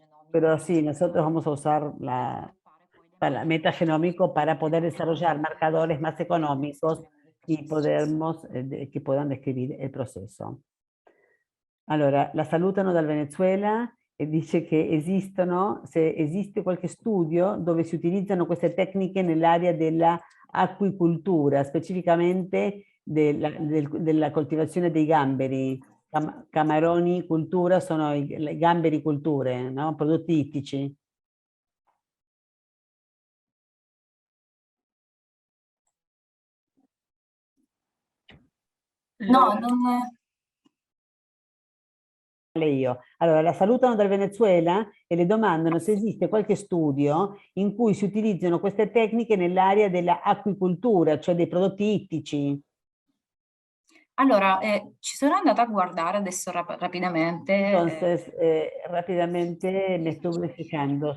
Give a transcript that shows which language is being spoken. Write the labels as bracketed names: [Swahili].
[Spanish] Pero sí, nosotros vamos a usar la metagenómico para poder desarrollar marcadores más económicos y que puedan describir [Italian] il processo. Allora, la salutano dal Venezuela e dice che se esiste qualche studio dove si utilizzano queste tecniche nell'area della aquicultura, specificamente della coltivazione dei gamberi. Camaroni cultura sono i gamberi culture, no? Prodotti ittici. No, non. Io. Allora, la salutano dal Venezuela e le domandano se esiste qualche studio in cui si utilizzano queste tecniche nell'area della aquicoltura, cioè dei prodotti ittici. Allora, ci sono andata a guardare adesso rapidamente. [Spanish] Entonces, rápidamente me estuve fijando.